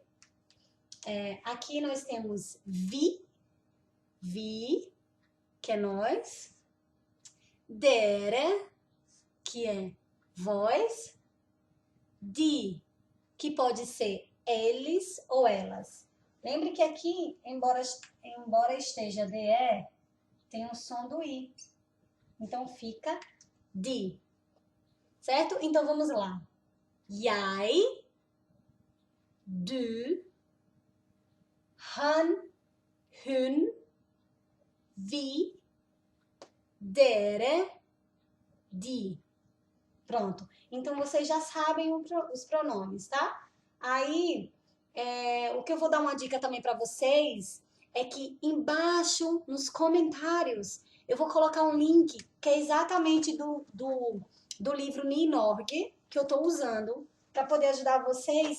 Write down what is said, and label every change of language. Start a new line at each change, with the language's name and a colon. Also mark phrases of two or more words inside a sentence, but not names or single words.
Portuguese: Aqui nós temos vi, que é nós, dere, que é vós, de, que pode ser eles ou elas. Lembre que aqui, embora esteja de, tem o som do i. Então fica de. Certo? Então vamos lá.
Norwegian: Jeg, du, han, hun, vi, dere, de.
Portuguese: Pronto. Então, vocês já sabem os pronomes, tá? Aí, o que eu vou dar uma dica também para vocês é que embaixo, nos comentários, eu vou colocar um link que é exatamente do livro Nynorsk, que eu estou usando para poder ajudar vocês.